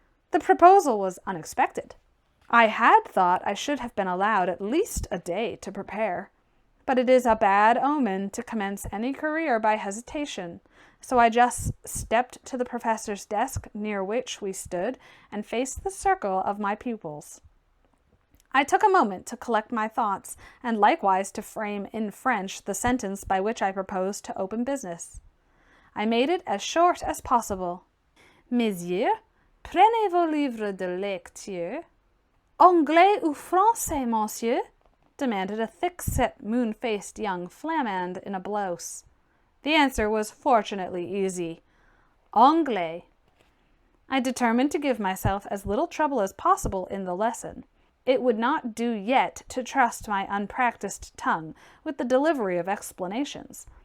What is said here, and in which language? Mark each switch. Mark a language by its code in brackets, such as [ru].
[en] The proposal was unexpected. I had thought I should have been allowed at least a day to prepare, but it is a bad omen to commence any career by hesitation, so I just stepped to the professor's desk near which we stood and faced the circle of my pupils. I took a moment to collect my thoughts, and likewise to frame in French the sentence by which I proposed to open business. I made it as short as possible. [fr] "Messieurs, prenez vos livres de lecture." "Anglais ou français, monsieur?" [en] demanded a thick-set, moon-faced young Flamand in a blouse. The answer was fortunately easy. "Anglais." I determined to give myself as little trouble as possible in the lesson. It would not do yet to trust my unpracticed tongue with the delivery of explanations.